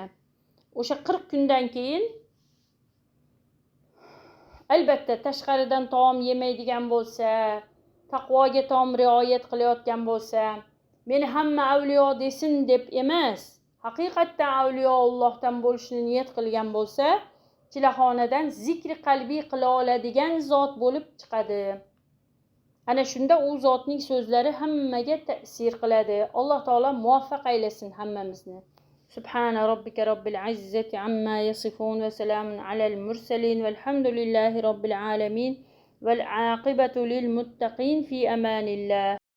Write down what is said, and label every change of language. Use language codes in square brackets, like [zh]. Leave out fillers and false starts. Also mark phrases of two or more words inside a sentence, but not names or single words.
[uz] O'sha 40 kundan keyin albatta tashqaridan taom yemaydigan bo'lsa, taqvoga tom rioyat qilayotgan bo'lsa, meni hamma avliyo desin deb emas, haqiqatdan avliyoullohdan bo'lishni niyat qilgan bo'lsa, chilaxonadan zikri qalbiy qila oladigan zot bo'lib chiqadi. Ana shunda u zotning so'zlari hammaga ta'sir qiladi. Alloh taolo muvaffaq aylasin hammamizni. [ar] سبحان ربك رب العزة عما يصفون وسلام على المرسلين والحمد لله رب العالمين والعاقبة للمتقين في أمان الله.